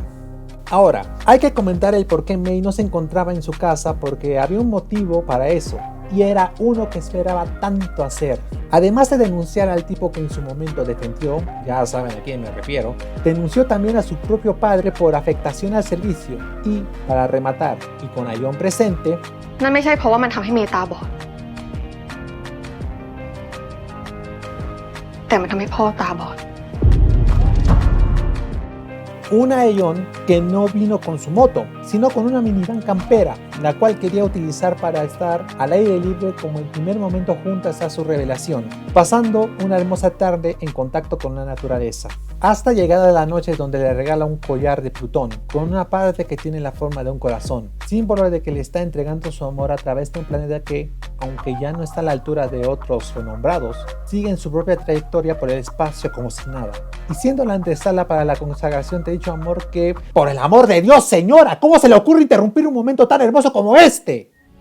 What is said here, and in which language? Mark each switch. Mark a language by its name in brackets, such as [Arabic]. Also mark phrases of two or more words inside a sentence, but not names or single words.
[Spanish] Ahora, hay que comentar el por qué May no se encontraba en su casa, porque había un motivo para eso, y era uno que esperaba tanto hacer. Además de denunciar al tipo que en su momento defendió, ya saben a quién me refiero, denunció también a su propio padre por afectación al servicio y, para rematar, y con Ayon presente, [Thai] นั่นไม่ใช่เพราะว่ามันทำให้เมย์ตาบอดแต่มันทำให้พ่อตาบอด [Spanish] Una Aeon que no vino con su moto, sino con una minivan campera, la cual quería utilizar para estar al aire libre como el primer momento juntas a su revelación, pasando una hermosa tarde en contacto con la naturaleza. Hasta llegada la noche donde le regala un collar de Plutón, con una parte que tiene la forma de un corazón, símbolo de que le está entregando su amor a través de un planeta que, aunque ya no está a la altura de otros renombrados, sigue en su propia trayectoria por el espacio como si nada, y siendo la antesala para la consagración de dicho amor que, por el amor de Dios, señora, ¿cómo se le ocurre interrumpir un momento tan hermoso como este?